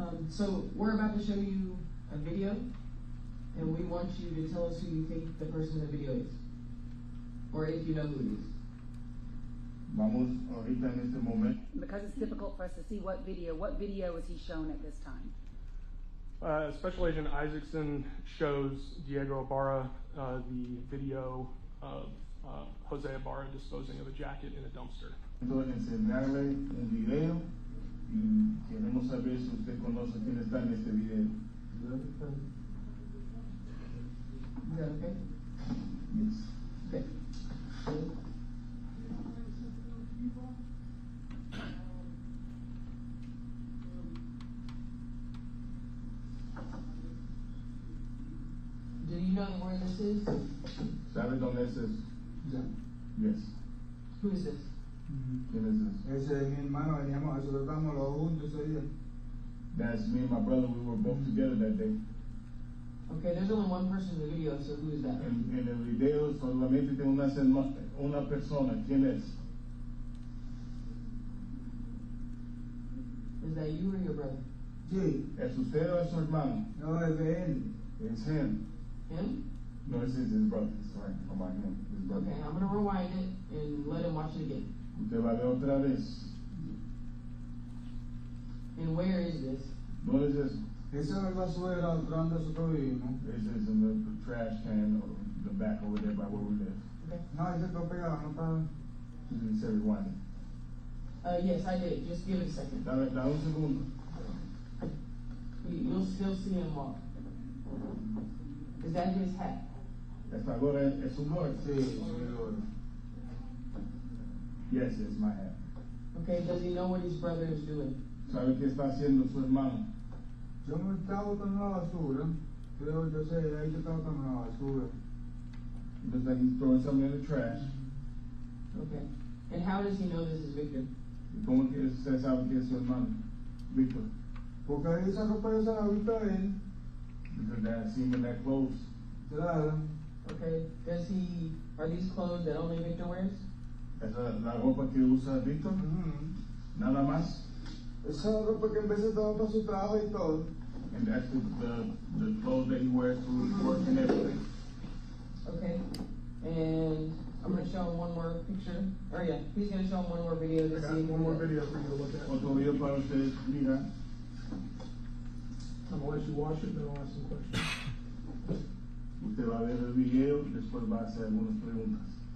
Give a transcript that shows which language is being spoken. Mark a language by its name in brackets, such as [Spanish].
[English] So we're about to show you a video, and we want you to tell us who you think the person in the video is, or if you know who it is. [Spanish] Vamos ahorita en este momento. [English] Because it's difficult for us to see what video was he shown at this time? Special Agent Isaacson shows Diego Ibarra the video of Jose Ibarra disposing of a jacket in a dumpster. [Spanish] Entonces enseñarle un video y queremos saber si usted conoce quién está en este video. [English] Is that okay? Yes. Okay. Do you know where this is? [Spanish] ¿Sabe dónde es eso? Ya. [English] Yes. Who is this? [Spanish] ¿Quién es eso? Ese es mi hermano, nosotros estábamos los juntos ese día. [English] That's me and my brother. We were both together that day. Okay, there's only one person in the video, so who is that? [Spanish] En el video solamente tengo una persona. ¿Quién es? [English] Is that you or your brother? [Spanish] Sí. ¿Es usted o es su hermano? No, es de él. [English] It's him. Him? No, it's his brother. Sorry, about him. His brother. Okay, I'm gonna rewind it and let him watch it again. [Spanish] Usted va a ver otra vez. [English] And where is this? [Spanish] ¿Dónde es eso? Eso es el basurero donde nosotros vivimos. [English] This is in the trash can or the back over there by where we live. Okay. [Spanish] No, ese está pegado, no está. [English] He said rewind. Yes, I did. Just give it a second. [Spanish] Dame un segundo. [English] You'll still see him walk. Is that his hat? [Spanish] Esta gorra es un gorro. Sí, sí, [English] Yes, it's my hat. Okay, does he know what his brother is doing? [Spanish] ¿Sabe qué está haciendo su hermano? Yo me estaba botando la basura. Yo sé, ahí te estaba botando la basura. [English] Looks like he's throwing something in the trash. Okay. And how does he know this is Victor? [Spanish] ¿Cómo que usted sabe que es su hermano? Victor. Porque ahí esa ropa yo se la vi a él. [English] Because that seen him in that clothes. [Spanish] Claro. [English] Okay. Are these clothes that only Victor wears? [Spanish] Esa la ropa que usa Victor. Nada más. Esa ropa que en vez estaba para su trabajo y todo. [English] And that's the clothes that he wears to work and everything. Okay. And I'm going to show him one more picture. Or yeah, he's going to show him one more video to I see. got one more video for you to look at. [Spanish] Otro video para ustedes mirar. [English] I'm gonna let you watch it and then I'll ask some questions. [Spanish] Usted va a ver el video, después va a hacer algunas preguntas.